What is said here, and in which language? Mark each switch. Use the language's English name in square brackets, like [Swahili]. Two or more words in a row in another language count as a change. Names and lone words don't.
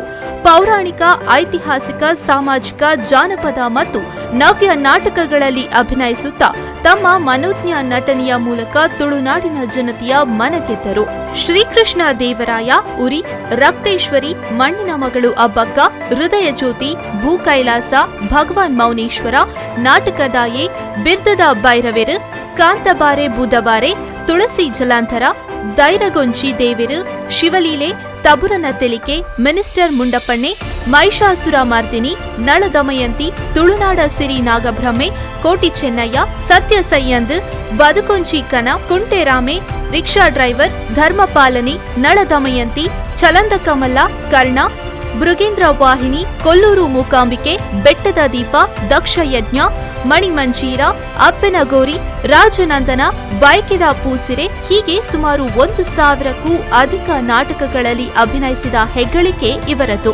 [Kannada] ಪೌರಾಣಿಕ, ಐತಿಹಾಸಿಕ, ಸಾಮಾಜಿಕ, ಜಾನಪದ ಮತ್ತು ನವ್ಯ ನಾಟಕಗಳಲ್ಲಿ ಅಭಿನಯಿಸುತ್ತಾ ತಮ್ಮ ಮನೋಜ್ಞ ನಟನೆಯ ಮೂಲಕ ತುಳುನಾಡಿನ ಜನತೆಯ ಮನಗೆದ್ದರು. ಶ್ರೀಕೃಷ್ಣ ದೇವರಾಯ, ಉರಿ, ರಕ್ತೇಶ್ವರಿ, ಮಣ್ಣಿನ ಮಗಳು ಅಬ್ಬಕ್ಕ, ಹೃದಯ ಜ್ಯೋತಿ, ಭೂಕೈಲಾಸ, ಭಗವಾನ್ ಮೌನೇಶ್ವರ, ನಾಟಕದಾಯೆ, ಬಿರ್ದದ ಬೈರವೆರು, ಕಾಂತಬಾರೆ ಬುಧಬಾರೆ, ತುಳಸಿ ಜಲಾಂತರ, ದೈರಗೊಂಚಿ ದೇವೆರು, ಶಿವಲೀಲೆ, ತಬುರನ ತೆಲಿಕೆ, ಮಿನಿಸ್ಟರ್ ಮುಂಡಪ್ಪಣ್ಣೆ, ಮಹಿಷಾಸುರ ಮರ್ದಿನಿ, ನಳದಮಯಂತಿ, ತುಳುನಾಡ ಸಿರಿ ನಾಗಬ್ರಹ್ಮೆ, ಕೋಟಿ ಚೆನ್ನಯ್ಯ, ಸತ್ಯ ಸೈಯಂದ್, ಬದುಕೊಂಚಿ ಕನ, ಕುಂಟೆರಾಮೆ, ರಿಕ್ಷಾ ಡ್ರೈವರ್, ಧರ್ಮಪಾಲನಿ, ನಳದಮಯಂತಿ, ಚಲಂದ ಕಮಲ, ಕರ್ಣ, ಮೃಗೇಂದ್ರ ವಾಹಿನಿ, ಕೊಲ್ಲೂರು ಮೂಕಾಂಬಿಕೆ, ಬೆಟ್ಟದ ದೀಪ, ದಕ್ಷ ಯಜ್ಞ, ಮಣಿಮಂಜೀರ, ಅಪ್ಪೆನಗೋರಿ, ರಾಜನಂದನ, ಬೈಕೆದ ಪೂಸಿರೆ ಹೀಗೆ ಸುಮಾರು 1,000ಕ್ಕೂ ಅಧಿಕ ನಾಟಕಗಳಲ್ಲಿ ಅಭಿನಯಿಸಿದ ಹೆಗ್ಗಳಿಕೆ ಇವರದು.